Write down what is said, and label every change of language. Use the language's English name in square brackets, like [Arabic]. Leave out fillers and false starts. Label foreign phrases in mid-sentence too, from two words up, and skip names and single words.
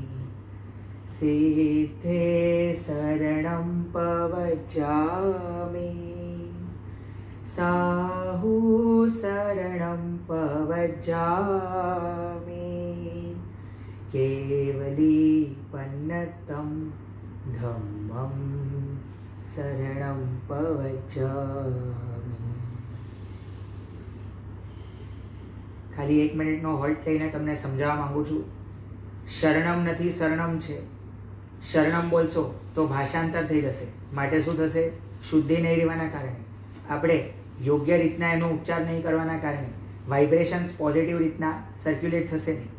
[Prakrit languages] सिद्धे शरणं पवज्जामि साहु शरणं पवज्जामि केवली શરણં પવચ્ચામિ. [Gujarati] ખાલી 1 મિનિટનો હોલ્ટ લઈને તમને સમજાવવા માંગુ છું. શરણમ નથી, શરણમ છે. શરણમ બોલશો તો ભાષાંતર થઈ જશે. માટે શું થશે? શુદ્ધિ નહીં રહેવાના કારણે, આપણે યોગ્ય રીતના એનો ઉચ્ચાર નહીં કરવાના કારણે [English] vibrations positive [Gujarati] રીતના સર્ક્યુલેટ થશે નહીં.